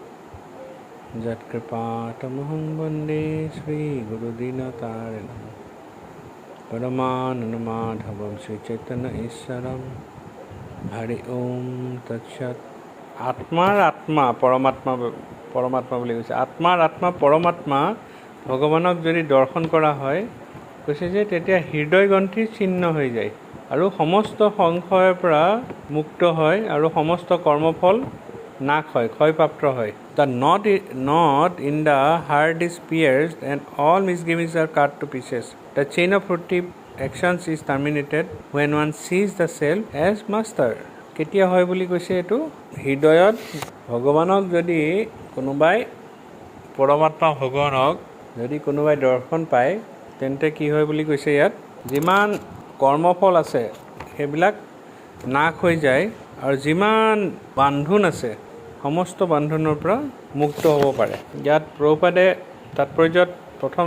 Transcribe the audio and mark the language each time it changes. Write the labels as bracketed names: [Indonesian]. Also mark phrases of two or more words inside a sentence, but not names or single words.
[Sanskrit] यत्कृपातमहं वन्दे श्री गुरु दीनतारिणम् परमानन्दमाधवम् श्री चैतन्य ईश्वरम् हरि ओम् तत्सत् आत्मार आत्मा परमात्मा [Assamese] বুলি কৈছে আত্মাৰ আত্মা পৰমাত্মা ভগৱানক যদি দৰ্শন কৰা হয় কৈছে যে তেতিয়া হৃদয় গ্ৰন্থি ছিন্ন হৈ যায় আৰু সমস্ত সংশয়ৰ পৰা মুক্ত হয় আৰু সমস্ত কৰ্মফল নাশ হয় ক্ষয়প্ৰাপ্ত হয় [English] The knot in the heart is pierced and all misgivings are cut to pieces. The chain of fruitive actions is terminated when one sees the self as master. [Assamese] কেতিয়া হয় বুলি কৈছে এটো হৃদয়ত ভগৱানক যদি কোনোবাই পৰমাত্মা ভগৱানক যদি কোনোবাই দৰ্শন পায় তেন্তে কি হয় বুলি কৈছে ইয়াত যিমান কৰ্মফল আছে সেইবিলাক নাশ হৈ যায় আৰু যিমান বান্ধন আছে সমস্ত বান্ধনৰ পৰা মুক্ত হ'ব পাৰে ইয়াত প্ৰভুপাদে তাৎপৰ্যত প্ৰথম